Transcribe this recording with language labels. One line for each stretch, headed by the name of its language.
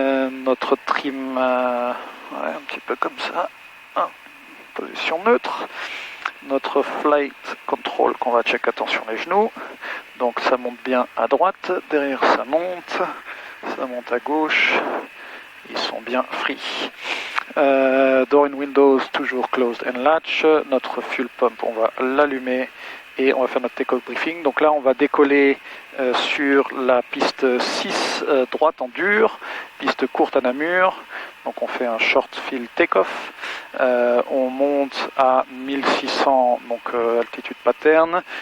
French: Notre trim, ouais, un petit peu comme ça. Position neutre. Notre flight control qu'on va check, attention les genoux. Donc ça monte bien à droite, derrière ça monte à gauche. Ils sont bien free.
English: Door and windows
French: toujours
English: closed and latch.
French: Notre fuel pump, on va l'allumer. Et on va faire notre take-off briefing. Donc là, on va décoller sur la piste 6 droite en dur, piste courte à Namur. Donc on fait un short field take-off. On monte à 1600, donc altitude pattern.